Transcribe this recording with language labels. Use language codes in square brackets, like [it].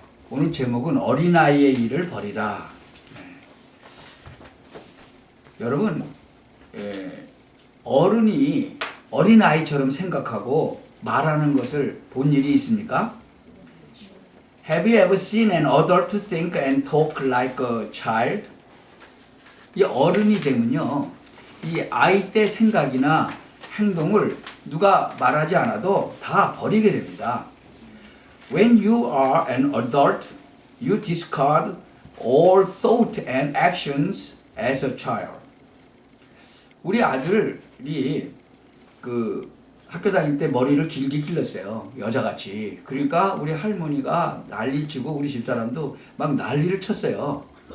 [ko] 오늘 제목은 어린아이의 일을 버리라. 여러분, 어른이 어린아이처럼 생각하고 말하는 것을 본 일이 있습니까? [en] Have you ever seen an adult think and talk like a child? [ko] 이 어른이 되면요, 이 아이 때 생각이나 행동을 누가 말하지 않아도 다 버리게 됩니다. [en] When you are an adult, you discard all thought and actions as a child. [ko] 우리 아들이 그 학교 다닐 때 머리를 길게 길렀어요. 여자같이. 그러니까 우리 할머니가 난리치고 우리 집사람도 막 난리를 쳤어요.